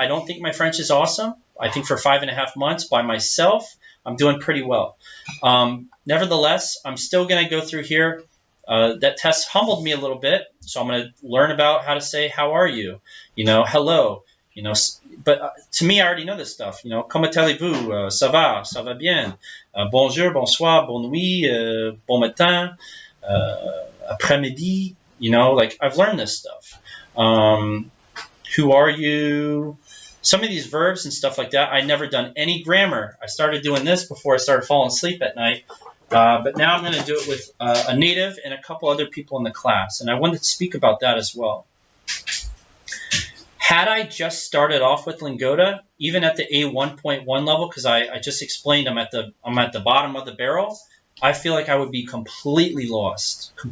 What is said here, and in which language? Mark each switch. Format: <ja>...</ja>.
<en>I don't think my French is awesome. I think for 5.5 months by myself, I'm doing pretty well. Nevertheless, I'm still going to go through here. That test humbled me a little bit, so I'm going to learn about how to say, how are you? Hello. But to me, I already know this stuff.</en> <fr>Comment allez-vous? Ça va bien. Bonjour, bonsoir, bonne nuit, bon matin, après-midi.</fr> <en>Like I've learned this stuff. Who are you? Some of these verbs and stuff like that, I'd never done any grammar. I started doing this before I started falling asleep at night. But now I'm going to do it with a native and a couple other people in the class. And I wanted to speak about that as well. Had I just started off with Lingoda, even at the A1.1 level, because I just explained I'm at the bottom of the barrel, I feel like I would be completely lost.</en>